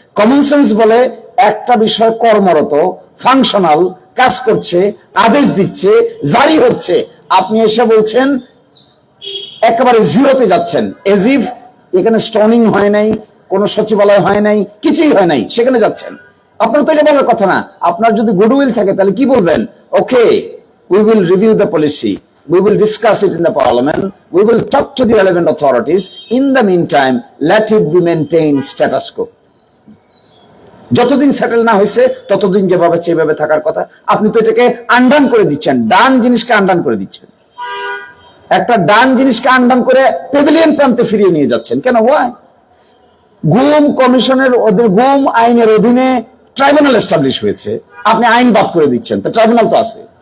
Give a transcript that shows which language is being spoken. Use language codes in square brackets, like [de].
[bn] Common sense বলে একটা বিষয় কর্মরত, ফাংশনাল, কাজ করছে, আদেশ দিচ্ছে, জারি হচ্ছে, আপনি এসে বলছেন একেবারে জিরোতে যাচ্ছেন, [en] as if [bn] এখানে স্টনিং হয় নাই, কোন সচিবালয় হয় নাই, কিছুই হয় নাই, সেখানে যাচ্ছেন। আপনার তো এটা বলার কথা না। আপনার যদি গুডউইল থাকে তাহলে কি বলবেন? [en] Okay, we will review the policy, we will discuss it in the parliament, we will talk to the relevant authorities, in the meantime let it be maintained status quo। [bn] যতদিন সেটেল না হয়েছে ততদিন যেভাবে সেভাবে থাকার কথা। আপনি তো এটাকে আন্ডান করে দিচ্ছেন, ডান জিনিসকে আন্ডান করে দিচ্ছেন, একটা ডান জিনিসকে আন্ডান করে পেভিলিয়ন প্রান্তে ফিরিয়ে নিয়ে যাচ্ছেন। কেন? হয় গুম কমিশনের, গুম আইনের অধীনে ট্রাইব্যুনাল এস্টাবলিশ হয়েছে, আপনি আইন বাদ করে দিচ্ছেন, তো ট্রাইব্যুনাল তো আছে।